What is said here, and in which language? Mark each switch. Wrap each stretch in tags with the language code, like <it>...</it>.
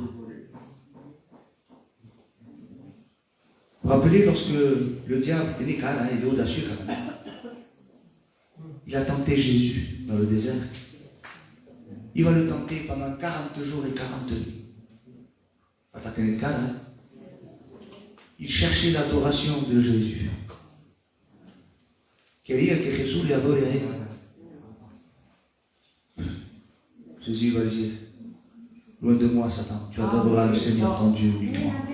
<fr>Vous vous rappelez lorsque le diable était né, il est audacieux quand même. Il a tenté Jésus dans le désert. Il va le tenter pendant 40 jours et 40 nuits. Il cherchait l'adoration de Jésus.</fr> <es>Quería que Jesús le adore a él.</es> <fr>Jésus va dire, loin de moi Satan, tu adoreras le Seigneur ton Dieu uniquement.</fr>